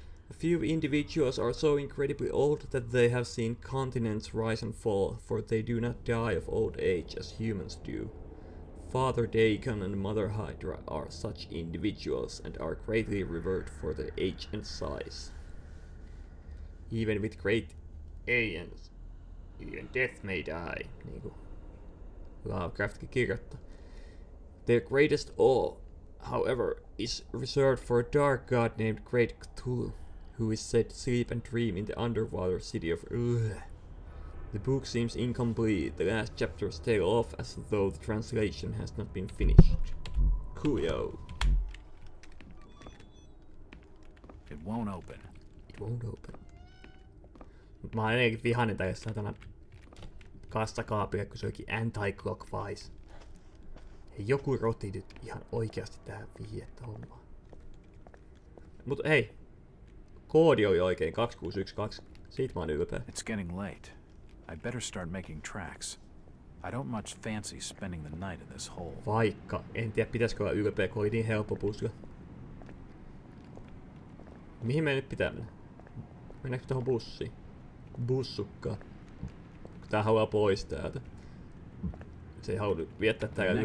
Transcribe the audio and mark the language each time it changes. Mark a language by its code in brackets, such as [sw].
[en] A few individuals are so incredibly old that they have seen continents rise and fall, for they do not die of old age as humans do. Father Dagon and Mother Hydra are such individuals and are greatly revered for their age and size. Even with great aliens, even death may die, [fi] niinku Lovecraftkin kirjoittaa. [en] Their greatest awe, however, is reserved for a dark god named Great Cthulhu, who is said to sleep and dream in the underwater city of The book seems incomplete. The last chapters tail off as though the translation has not been finished. Coolio. It won't open. It won't open. [fi] Mut mä oon edelleenkin vihainen tälle satana kassakaapille, kun se onkin anti-clockwise. Hei, joku roti nyt ihan oikeasti tähän vihjettä hommaan. Mut hei. Koodi oli oikein 2612. Siitä mä oon ylpeä. [en] It's getting late. I better start making tracks. I don't much fancy spending the night in this hole. [fi] Vaikka. En tiedä pitäisikö olla ylpeä, kun oli niin helppo puzzle. Mihin me nyt pitää mennä? Mennäänkö tuohon bussiin? Bussukkaan. Tää haluaa pois täältä. Se ei halua viettää täällä yötä.